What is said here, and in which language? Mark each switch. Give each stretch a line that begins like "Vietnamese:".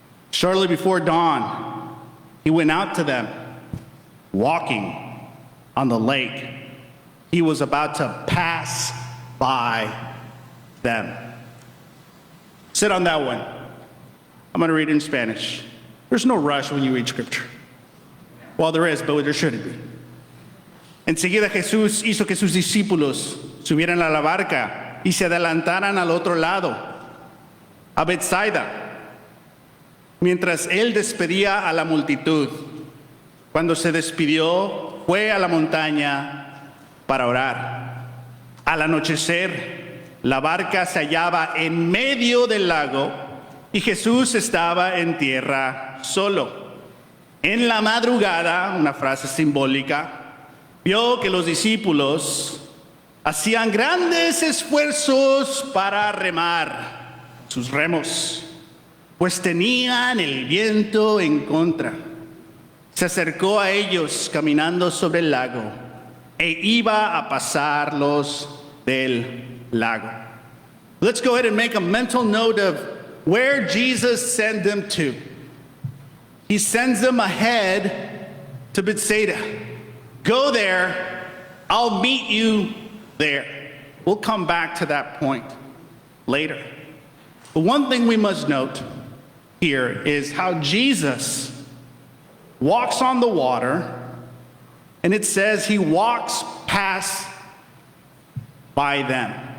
English: Shortly before dawn, he went out to them, walking on the lake. He was about to pass by them. Sit on that one. I'm going to read it in Spanish. There's no rush when you read scripture. Well, there is, but there shouldn't be.
Spanish: Enseguida Jesús hizo que sus discípulos subieran a la barca y se adelantaran al otro lado, a Bethsaida, mientras él despedía a la multitud. Cuando se despidió, fue a la montaña para orar. Al anochecer, la barca se hallaba en medio del lago y Jesús estaba en tierra solo. En la madrugada, una frase simbólica, vio que los discípulos hacían grandes esfuerzos para remar sus remos, pues tenían el viento en contra. Se acercó a ellos caminando sobre el lago e iba a pasarlos del lago.
English: Let's go ahead and make a mental note of where Jesus sent them to. He sends them ahead to Bethsaida. Go there, I'll meet you there. We'll come back to that point later. But one thing we must note here is how Jesus walks on the water, and it says he walks past by them.